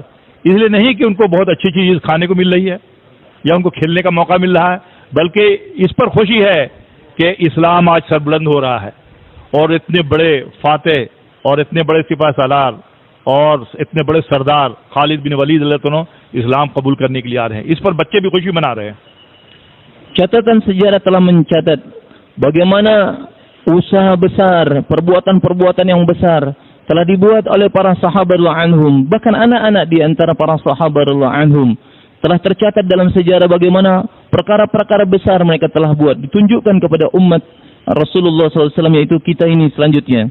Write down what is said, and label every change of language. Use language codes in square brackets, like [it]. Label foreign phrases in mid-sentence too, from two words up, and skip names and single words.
[hi] इसलिए नहीं कि उनको बहुत अच्छी चीज खाने को मिल रही है या उनको खेलने का मौका मिल रहा है, बल्कि इस पर खुशी है कि इस्लाम आज सरबुलंद हो रहा है और इतने बड़े फातेह और इतने बड़े सिपाही सालार और इतने बड़े सरदार खालिद बिन वलीद [ar] رضي الله عنه [hi] इस्लाम कबूल करने के लिए आ रहे हैं। इस पर बच्चे भी खुशी मना रहे हैं। [id] Catatan sejarah telah mencatat bagaimana usaha besar, perbuatan-perbuatan yang besar telah dibuat oleh para sahabat [ar] رضي الله عنهم, [id] bahkan anak-anak di antara para sahabat [ar] رضي الله عنهم [id] telah tercatat dalam sejarah bagaimana perkara-perkara besar mereka telah buat, ditunjukkan kepada umat Rasulullah SAW, yaitu kita ini selanjutnya.